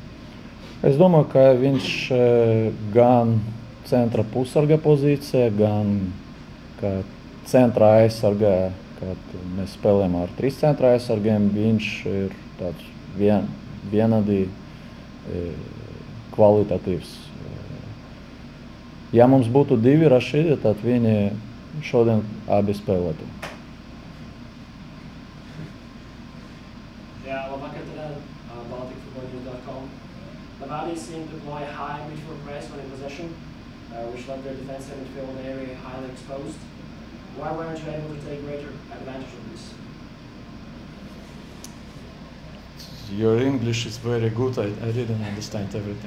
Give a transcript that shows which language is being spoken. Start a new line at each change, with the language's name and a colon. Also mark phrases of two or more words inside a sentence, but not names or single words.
Latvian: Es domāju, ka viņš gan centra pusarga pozīcija, gan kā centra aizsargā, kad mēs spēlējam ar 3 centra aizsargiem, viņš ir tāds vienādi kvalitatīvs. Ja mums būtu 2 Rašīdi, tad viņi šodien abi spēlētu. Jā, labvakar tad, BalticFootballNews.com.
English: Levadi seemed to deploy high midfield press when in possession, which left their defensive midfield area highly exposed. Why weren't you able to take greater advantage of this? Your English is very good. I didn't understand everything.